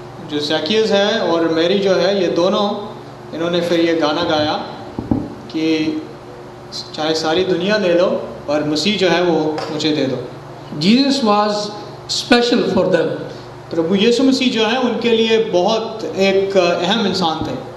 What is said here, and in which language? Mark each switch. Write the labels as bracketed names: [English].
[Hindi] जो ज़क्कियस है और मैरी जो है ये दोनों इन्होंने फिर ये गाना गाया कि चाहे सारी दुनिया ले लो पर मसीह जो है वो मुझे दे दो। [English] Jesus was special for them. [Hindi] प्रभु यीशु मसीह जो है उनके लिए बहुत एक अहम इंसान थे।